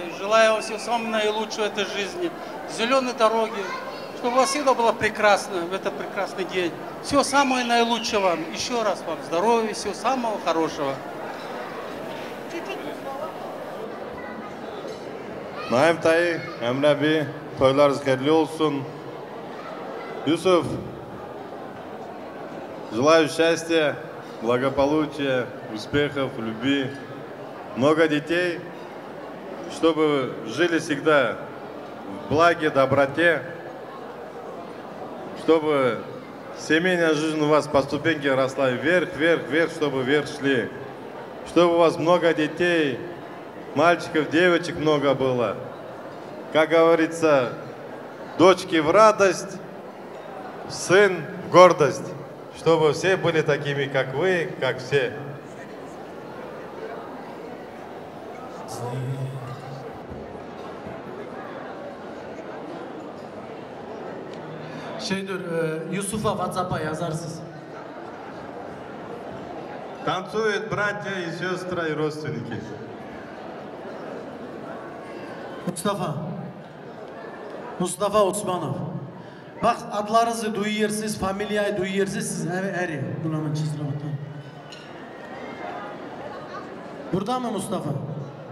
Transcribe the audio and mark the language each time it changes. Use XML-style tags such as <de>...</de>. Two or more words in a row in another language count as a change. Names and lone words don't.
<ru>Желаю вам всего самого наилучшего в этой жизни. Зеленой дороги, чтобы у вас всегда было прекрасно в этот прекрасный день. Всего самого наилучшего вам. Еще раз вам здоровья, всего самого хорошего.</ru> <tr>Naim Tayyip, Emre Bey, toylarınız hayırlı olsun.</tr> <ru>Yusuf, желаю счастья, благополучия, успехов, любви, много детей, чтобы жили всегда в благе, доброте, чтобы семейная жизнь у вас по ступеньке росла вверх, вверх, вверх, чтобы вверх шли, чтобы у вас много детей, мальчиков, девочек много было. Как говорится, дочки в радость, сын в гордость. Чтобы все были такими, как вы, как все.</ru> <tr>Yusuf'a WhatsApp'a yazarsınız.</tr> <ru>Танцуют братья и сестры и родственники.</ru> <tr>Mustafa Osmanov. Bak adlarınızı duyuyorsunuz, familyayı duyuyorsunuz, siz eri. Bulamın çizgileri. Burada mı Mustafa?</tr>